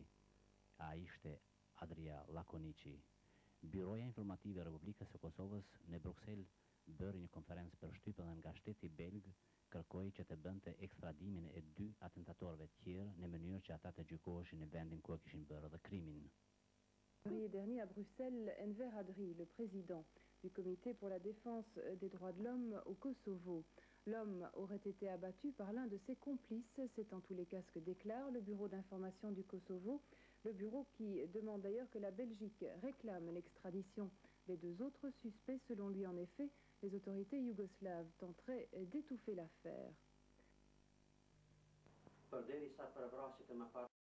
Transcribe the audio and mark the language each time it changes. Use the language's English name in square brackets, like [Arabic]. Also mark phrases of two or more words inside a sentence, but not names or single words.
[Albanian] Ai ishte Adria Lakonici. Byroja informative e Republikës së Kosovës në Bruxelles bëri një konferencë për shtypën dhe nga shteti belg kërkoi që të bënte ekstradimin e 2 atentatorëve të tjerë në mënyrë që ata të gjykoheshin në vendin ku e kishin bërë dhe krimin. [French] Février dernier à Bruxelles, Enver Adri, le président du Comité pour la défense des droits de l'homme au Kosovo. L'homme aurait été abattu par l'un de ses complices, c'est en tous les cas ce que déclare le bureau d'information du Kosovo, le bureau qui demande d'ailleurs que la Belgique réclame l'extradition des 2 autres suspects. Selon lui, en effet, les autorités yougoslaves tenteraient d'étouffer l'affaire. [Albanian] Përderisa për vrasjet e mëparshme